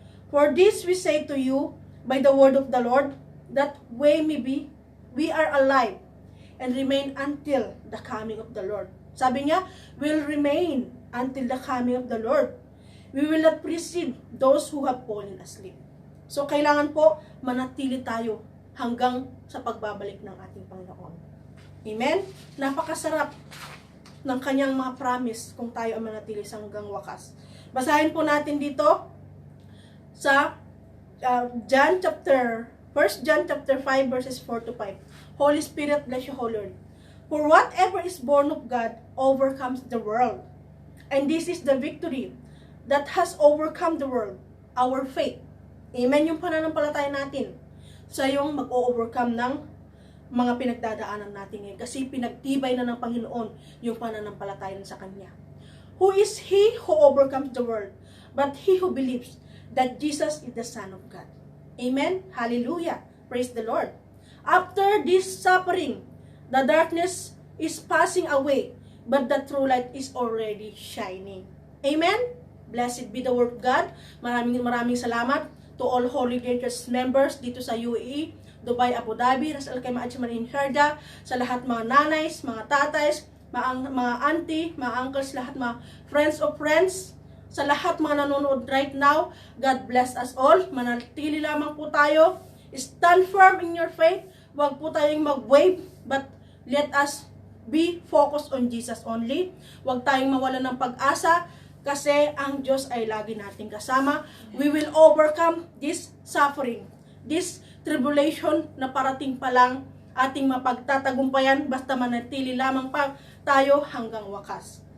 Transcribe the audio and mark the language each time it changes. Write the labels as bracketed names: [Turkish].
[English] For this we say to you by the word of the Lord, that we are alive and remain until the coming of the Lord. [Filipino] Sabi niya, [English] will remain until the coming of the Lord. We will not precede those who have fallen asleep. [Filipino] So kailangan po manatili tayo hanggang sa pagbabalik ng ating Panginoon. Amen? Napakasarap ng kanyang mga promise kung tayo ay manatili sa hanggang wakas. Basahin po natin dito sa 1 John chapter 5 verses 4 to 5. [English] Holy Spirit bless you, Holy Lord. For whatever is born of God overcomes the world. And this is the victory that has overcome the world, our faith. [Filipino] Amen, yung pananampalataya natin sa yung mag-overcome ng mga pinagdadaanan natin ngayon. Kasi pinagtibay na ng Panginoon yung pananampalataya sa Kanya. [English] Who is He who overcomes the world? But he who believes that Jesus is the Son of God. Amen? Hallelujah! Praise the Lord! After this suffering, the darkness is passing away, but the true light is already shining. Amen? Blessed be the word of God. [Filipino] Maraming salamat [English] to all Holy Church members [Filipino] dito sa UAE, Dubai, Abu Dhabi, Ras Al Khaimah, Ajman, Sharjah, sa lahat mga nanays, mga tatays, mga auntie, mga uncles, lahat mga friends of friends, sa lahat mga nanonood right now, [English] God bless us all. [Filipino] Manatili lamang po tayo. [English] Stand firm in your faith. [Filipino] Huwag po tayong mag-wave, [English] but let us be focused on Jesus only. [Filipino] Huwag tayong mawalan ng pag-asa, kasi ang Diyos ay lagi nating kasama. [English] We will overcome this suffering, this tribulation [Filipino] na parating pa lang, ating mapagtatagumpayan basta manatili lamang pa tayo hanggang wakas.